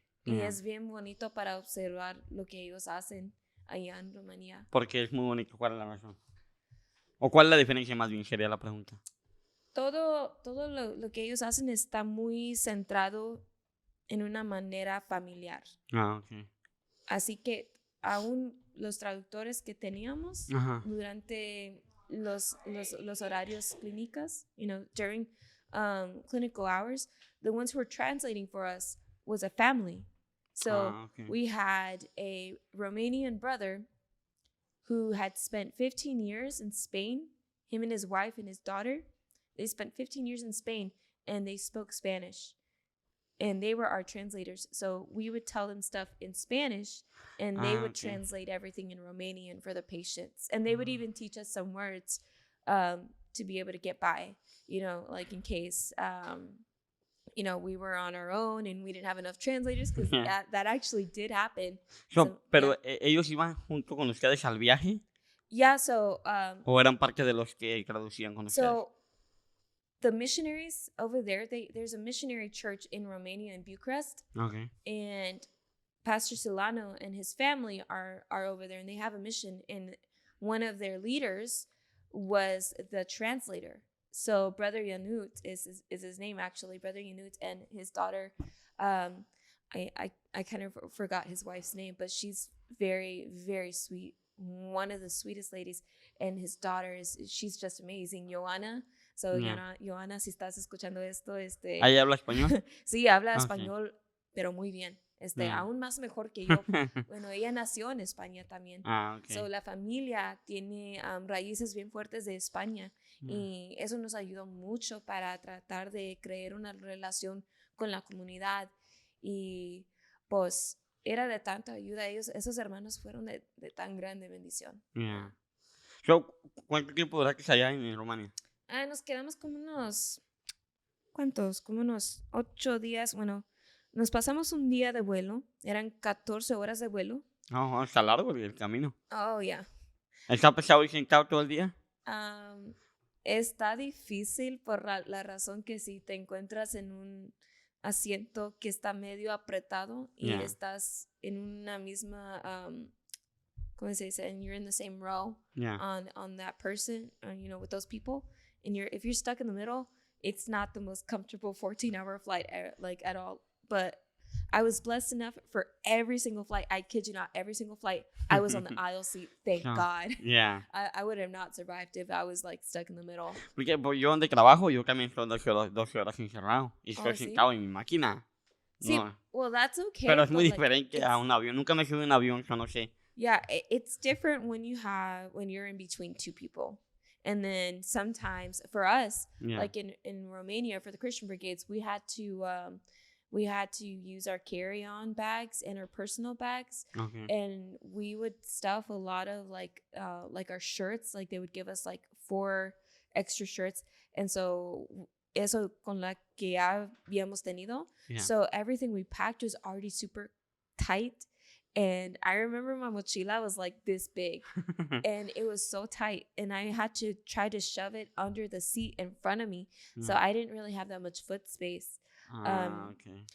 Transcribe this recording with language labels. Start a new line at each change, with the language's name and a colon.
Spanish: Y es bien bonito para observar lo que ellos hacen allá en Rumanía. Porque es muy bonito. ¿Cuál es la razón? ¿O cuál es la diferencia, más bien, sería la pregunta? Todo lo que ellos hacen está muy centrado en una manera familiar. Ok. Así que aún los traductores que teníamos durante los horarios clínicas,
English: during clinical hours, the ones who were translating for us was a family. So we had a Romanian brother who had spent 15 years in Spain. Him and his wife and his daughter, they spent 15 years in Spain and they spoke Spanish. And they were our translators. So we would tell them stuff in Spanish and they would translate everything in Romanian for the patients. And they would even teach us some words to be able to get by, like in case, we were on our own and we didn't have enough translators, because that actually did happen.
Spanish: Pero ellos iban junto con ustedes al viaje.
English: Yeah, so
Spanish: ¿O eran parte de los que traducían con ustedes?
English: So the missionaries over there, there's a missionary church in Romania in Bucharest. Okay. And Pastor Silano and his family are over there, and they have a mission, and one of their leaders was the translator. So Brother Yanut is his name, actually, Brother Yanut, and his daughter, I kind of forgot his wife's name, but she's very, very sweet, one of the sweetest ladies, and his daughter she's just amazing, Joana.
Spanish: So, Joana, si estás escuchando esto, ¿Ella habla español? Sí, habla español, pero muy bien. Aún más mejor que yo. Bueno, ella nació en España también. So, la familia tiene raíces bien fuertes de España. Y eso nos ayudó mucho para tratar de crear una relación con la comunidad. Y pues era de tanta ayuda. Esos hermanos fueron de tan grande bendición. So, ¿cuánto tiempo duraste allá en Rumania? Nos quedamos como unos... ¿Cuántos? Como unos 8 días. Bueno, nos pasamos un día de vuelo. Eran 14 horas de vuelo. Está largo el camino.
English: Oh, yeah.
Spanish: ¿Está pesado y sentado todo el día? Está difícil por la razón que si te encuentras en un asiento que está medio apretado y estás en una misma... ¿cómo se dice?
English: And you're in the same row on that person, with those people. And if you're stuck in the middle, it's not the most comfortable 14-hour flight, at all. But I was blessed enough for every single flight. I kid you not, every single flight, I was on the aisle seat. Thank God. Yeah. I would have not survived if I was like stuck in the middle.
Spanish: Porque pues, yo donde trabajo, yo también estoy 12 horas encerrado. Y estoy Oh, ¿sí? sentado en mi máquina.
English: See,
Spanish: No.
English: well, that's okay.
Spanish: Pero es muy
English: but, like,
Spanish: diferente a un avión. Nunca me subí a un avión, yo no sé.
English: Yeah, it's different when you're in between two people. And then sometimes for us, Yeah. like in Romania for the Christian brigades, we had to use our carry-on bags and our personal bags. Okay. And we would stuff a lot of like our shirts. Like they would give us like 4 extra shirts. And so
Spanish: eso con la que ya habíamos tenido.
English: Yeah. So everything we packed was already super tight. And I remember my mochila was like this big and it was so tight. And I had to try to shove it under the seat in front of me. Yeah. So I didn't really have that much foot space. Okay.